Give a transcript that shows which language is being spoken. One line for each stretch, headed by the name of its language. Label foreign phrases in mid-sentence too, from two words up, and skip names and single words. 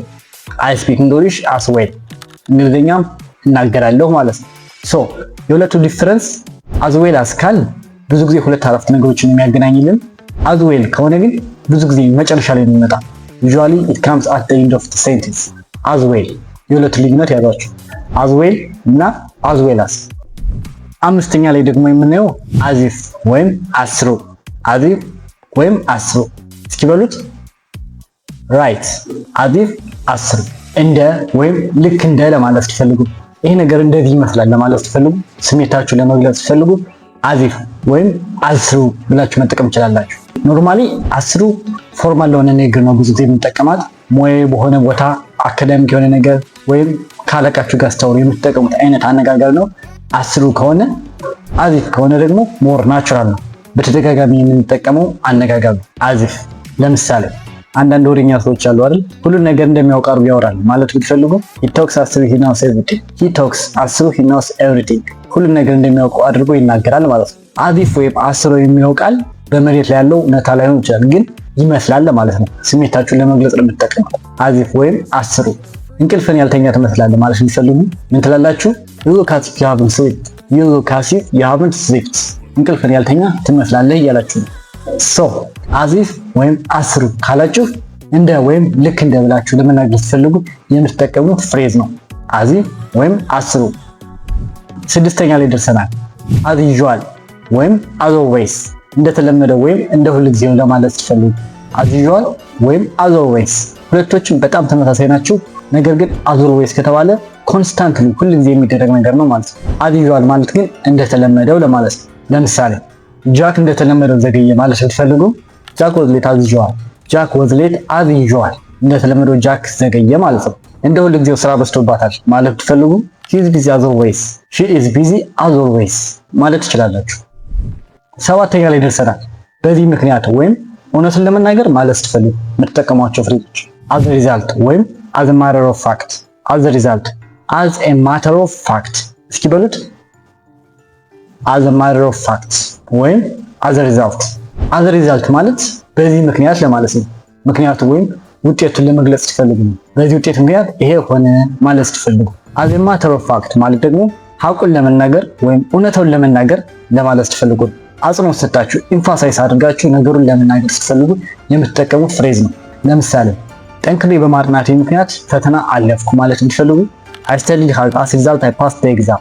English: I speak English as well
Amharic: እንግሊዘኛም እናገራለሁ ማለት ነው። ሶ የሁለቱ ዲፈረንስ
English: as well as
Amharic: ካል ብዙ ጊዜ ሁለት አረፍተ ነገሮችን የሚያገናኝልን፣
English: as well
Amharic: ከሆነ ግን ብዙ ጊዜ መጨረሻ ላይ የሚመጣ
English: usually it comes at the end of the sentence. as well
Amharic: የሁለቱ ልዩነት ያዟቸው
English: as well
Amharic: እና
English: as well as።
Amharic: አምስተኛ ላይ ደግሞ የምናየው
English: as if
Amharic: ወይም አስሩ።
English: as if
Amharic: ወይም አስሩ እስኪ በሉት
English: right as if
Amharic: አስሩ እንደ ወይም ልክ እንደ ለማለት ትፈልጉ፣ ይሄ ነገር እንደዚህ ይመስላል ለማለት ትፈልጉ፣ ስሜታችሁን ለመግለጽ ትፈልጉ
English: as if
Amharic: ወይም አስሩ ብላችሁ መጠቀም ትችላላችሁ። ኖርማሊ አስሩ ፎርማል ለሆነ ነገር ነው ብዙ ጊዜ የምንጠቀማት። ሙያዊ በሆነ ቦታ አካዳሚክ የሆነ ነገር ወይም ካለቃችሁ ጋር ስታወሩ የምትጠቀሙት አይነት አነጋገር ነው። አስሩ ከሆነ
English: as if
Amharic: ከሆነ ደግሞ
English: more natural
Amharic: ነው፣ በተደጋጋሚ የምንጠቀመው አነጋገር ነው
English: as if።
Amharic: ለምሳሌ አንዳንድ ወሬኛ ሰዎች አሉ አይደል፣ ሁሉን ነገር እንደሚያውቅ አድርጎ ያወራል ማለት ብትፈልጉ
English: he talks as if he knows everything. he talks as if he knows everything
Amharic: ሁሉን ነገር እንደሚያውቅ አድርጎ ይናገራል ማለት ነው።
English: as if
Amharic: ወይም አስሩ የሚለው ቃል በመሬት ላይ ያለው እውነታ ላይሆን ይችላል፣ ግን ይመስላል ለማለት ነው። ስሜታችሁን ለመግለጽ ለምትጠቀሙት
English: as if
Amharic: ወይም አስሩ። እንቅልፍን ያልተኛ ትመስላለህ ማለት ቢፈልጉ ምን ትላላችሁ?
English: you look as if you haven't slept. you look as if you haven't slept
Amharic: እንቅልፍን ያልተኛ ትመስላለህ እያላችሁ ነው።
English: so as if
Amharic: ወይም አስሩ ካላችሁ እንደ ወይም ልክ እንደ ብላችሁ ለመናገር ስትፈልጉ የምትጠቀሙት ፍሬዝ ነው
English: as if
Amharic: ወይም አስሩ። ስድስተኛ ላይ ደርሰናል።
English: as usual
Amharic: ወይም
English: as always
Amharic: እንደተለመደው ወይም እንደ ሁልጊዜው ለማለት ስትፈልጉ
English: as usual
Amharic: ወይም
English: as always
Amharic: ሁለቶችም በጣም ተመሳሳይ ናቸው። ነገር ግን
English: as always
Amharic: ከተባለ ኮንስታንትሊ ሁልጊዜ የሚደረግ ነገር ነው ማለት ነው።
English: as usual
Amharic: ማለት ግን እንደተለመደው ለማለት ነው። ለምሳሌ ጃክ እንደተለመደው ዘገየ ማለት ብትፈልጉ ጃክ
English: was late as usual.
Amharic: ጃክ
English: was late as usual
Amharic: እንደተለመደው ጃክ ዘገየ ማለት ነው። እንደ ሁልጊዜው ስራ በዝቶባታል ማለት ብትፈልጉ
English: she is busy as always. she is busy as always
Amharic: ማለት ትችላላችሁ። ሰባተኛ ላይ ደርሰናል። በዚህ ምክንያት ወይም እውነቱን ለመናገር ማለት ስትፈልጉ የምትጠቀሟቸው ፍሬዞች
English: as a result
Amharic: ወይም
English: as a matter of fact. as a result as a matter of fact
Amharic: እስኪ በሉት
English: as a matter of fact ወይም as a result። as a result
Amharic: ማለት በዚህ ምክንያት ለማለት ነው። ምክንያቱ ወይም ውጤቱን ለመግለጽ ስትፈልጉ ነው። በዚህ ውጤት ምክንያት ይሄ ሆነ ማለት ስትፈልጉ።
English: as a matter of fact
Amharic: ማለት ደግሞ ሐቁን ለመናገር ወይም እውነታውን ለመናገር ለማለት ስትፈልጉ ነው። አጽንኦት ሰጣችሁ ኢንፋሳይዝ አድርጋችሁ ነገሩን ለመናገር ስትፈልጉ የምትጠቀሙት ፍሬዝ ነው። ለምሳሌ ጠንክሬ በማጥናቴ ምክንያት ፈተና አለፍኩ ማለት ብትፈልጉ
English: I studied hard as a result I passed the exam.